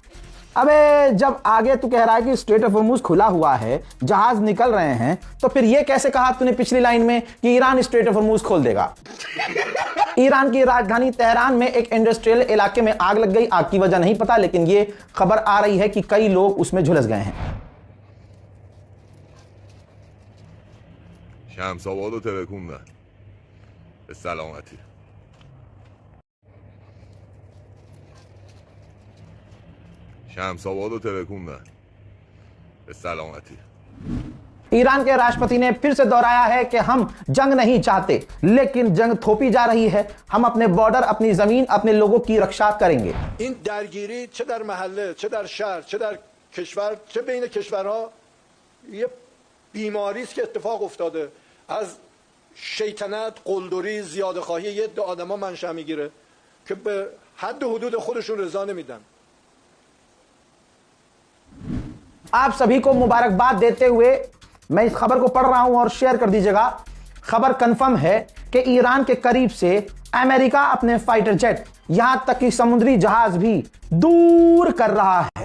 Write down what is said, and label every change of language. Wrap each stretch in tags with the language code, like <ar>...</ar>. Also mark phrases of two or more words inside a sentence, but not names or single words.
<hi>अबे जब आगे तू कह रहा है कि स्ट्रेट ऑफ हॉर्मूज खुला हुआ है, जहाज निकल रहे हैं, तो फिर ये कैसे कहा तूने पिछली लाइन में कि ईरान स्ट्रेट ऑफ हॉर्मूज खोल देगा? ईरान की राजधानी तेहरान में एक इंडस्ट्रियल इलाके में आग लग गई। आग की वजह नहीं पता, लेकिन ये खबर आ रही है कि कई लोग उसमें झुलस गए हैं।</hi> <fa>शमस‌आबादो ترکوندن به سلامتی शमस‌आबादो ترکوندن به سلامتی।</fa> <hi>ईरान के राष्ट्रपति ने फिर से दोहराया है कि हम जंग नहीं चाहते, लेकिन जंग थोपी जा रही है। हम अपने बॉर्डर, अपनी जमीन, अपने लोगों की रक्षा करेंगे।</hi> <fa>این درگیری چه در محله، چه در شهر، چه در کشور، چه بین کشورها یه بیماری است که اتفاق افتاده. از شیطنت، قلدری، زیاده‌خواهی یه عده آدما منشأ میگیره که به حد و حدود خودشون رضا نمیدن।</fa> <hi>आप सभी को मुबारकबाद देते हुए मैं इस खबर को पढ़ रहा हूं और शेयर कर दीजिएगा। खबर कंफर्म है कि ईरान के करीब से अमेरिका अपने</hi> <en>fighter jet,</en> <hi>यहां तक कि समुद्री जहाज भी दूर कर रहा है।</hi>